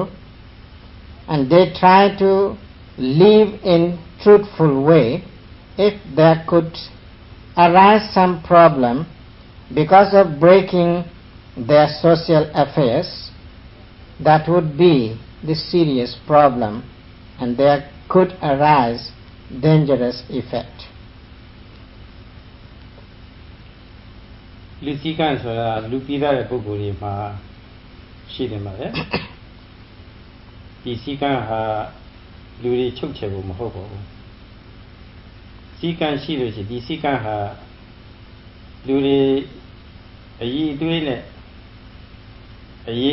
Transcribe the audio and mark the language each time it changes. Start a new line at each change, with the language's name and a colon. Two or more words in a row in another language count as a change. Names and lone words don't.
English: and they try to live in truthful way, if there could arise some problem because of breaking their social affairs, that would be the serious problem, and there could arise dangerous effect.
Burmese: လူစည်းကမ်းဆိုတာလူပြီးသားတဲ့ပုဂ္ဂိုလ်တွေမှာရှိတယ်မှာလေဒီစည်းကမ်းဟာလူတွေချုပ်ချယ်ဖို့မဟုတ် ပါဘူးစည်းကမ်းရှိလို့ရှိရင်ဒီစည်းကမ်းဟာလူတွေအရေးအသွေးနဲ့အရေး